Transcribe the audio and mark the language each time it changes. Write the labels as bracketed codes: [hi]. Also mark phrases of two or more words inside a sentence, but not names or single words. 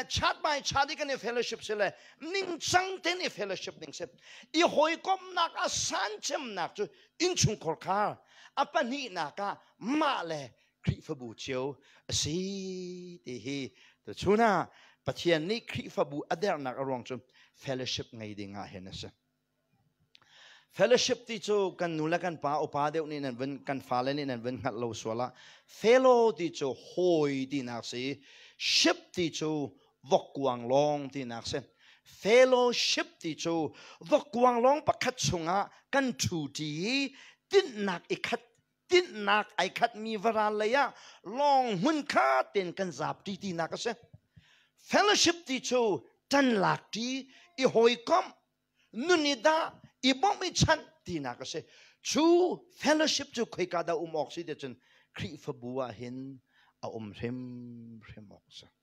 [cnh] chat by chadi kan fellowship sila ning sang ten fellowship ning sep I hawikomhnak a sanchem nak chu in chung khor khar apani naka ma le Khrihfa bu chiu si ti hi to chuna Pathian Nih Khrihfa bu ader nak arong chu fellowship ngai dinga henase fellowship ti chu kan nula kan pa opa deuh ni nan ven kan fale ni nan ven khat lo swala fellow ti chu hoi ti nak si ship ti chu vokwang long ti nak se fellowship ti chu vokwang long pakhat chunga kan thu ti ttinak ai khat mi varal leya long Hmunkhat ten kan zap ti nak se fellowship ti chu tan lak ti I hawikom nunida I bom I chan ti nak se chu fellowship chu khoi ka da ok si de chen Khrihfa bua hin a rem ok sa